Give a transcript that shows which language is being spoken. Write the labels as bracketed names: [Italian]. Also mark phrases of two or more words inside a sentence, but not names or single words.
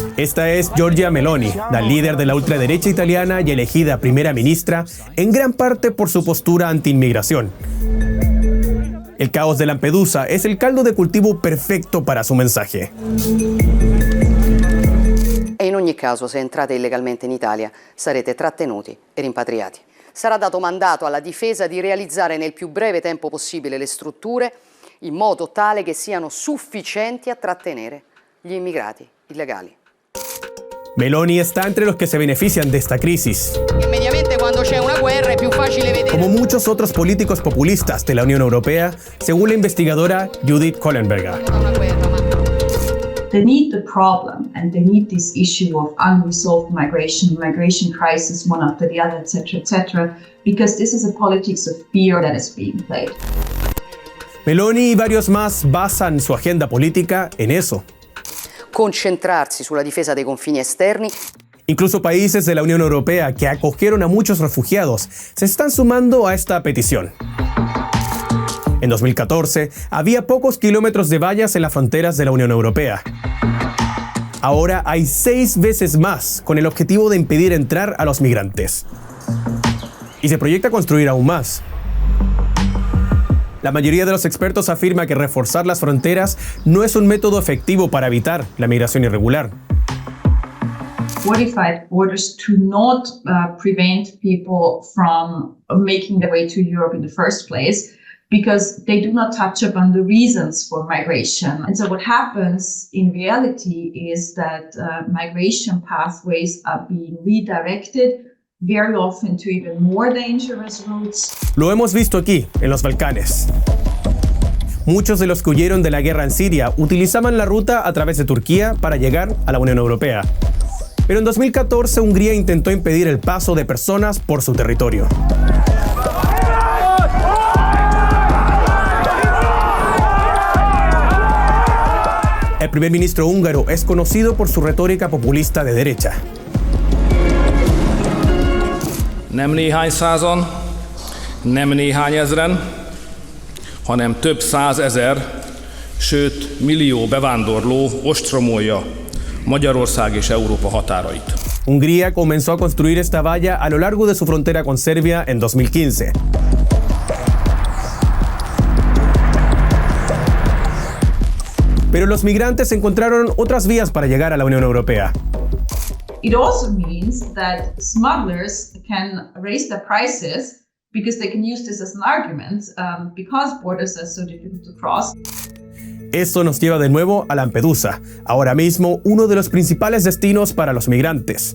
[Spanish] Esta es Giorgia Meloni, la líder de la ultraderecha italiana y elegida primera ministra, en gran parte por su postura anti-inmigración. El caos de Lampedusa es el caldo de cultivo perfecto para su mensaje. [Italian] E in ogni caso, se entrate illegalmente in Italia, sarete trattenuti e rimpatriati. Sarà dato mandato alla difesa di realizzare nel più breve tempo possibile le strutture in modo tale che siano sufficienti a trattenere gli immigrati illegali. [Spanish] Meloni está entre los que se benefician de esta crisis. [Italian] Mediamente cuando c'è una guerra è più facile vedere. [Spanish] Como muchos otros políticos populistas de la Unión Europea, según la investigadora Judith Kohlenberger. [English] They need the problem and they need this issue of unresolved migration crisis, one after the other, etc., because this is a politics of fear that is being played. [Spanish] Meloni y varios más basan su agenda política en eso. [Italian] Concentrarsi sulla difesa dei confini esterni. [Spanish] Incluso países de la Unión Europea que acogieron a muchos refugiados se están sumando a esta petición. En 2014, había pocos kilómetros de vallas en las fronteras de la Unión Europea. Ahora hay 6 veces más, con el objetivo de impedir entrar a los migrantes. Y se proyecta construir aún más. La mayoría de los expertos afirma que reforzar las fronteras no es un método efectivo para evitar la migración irregular. [English] Fortified borders do not prevent people from making their way to Europe in the first place, because they do not touch upon the reasons for migration. And so what happens in reality is that migration pathways are being redirected very often to even more dangerous routes. [Spanish] Lo hemos visto aquí, en los Balcanes. Muchos de los que huyeron de la guerra en Siria utilizaban la ruta a través de Turquía para llegar a la Unión Europea. Pero en 2014 Hungría intentó impedir el paso de personas por su territorio. El primer ministro húngaro es conocido por su retórica populista de derecha. [Hungarian] Nem néhány százan, nem néhány ezren, hanem több százezer, sőt millió bevándorló ostromolja Magyarország és Európa határait. [Spanish] Hungría comenzó a construir esta valla a lo largo de su frontera con Serbia en 2015. Pero los migrantes encontraron otras vías para llegar a la Unión Europea. [English] It also means that smugglers can raise their prices because they can use this as an argument because borders are so difficult to cross. [Spanish] Esto nos lleva de nuevo a Lampedusa, ahora mismo uno de los principales destinos para los migrantes.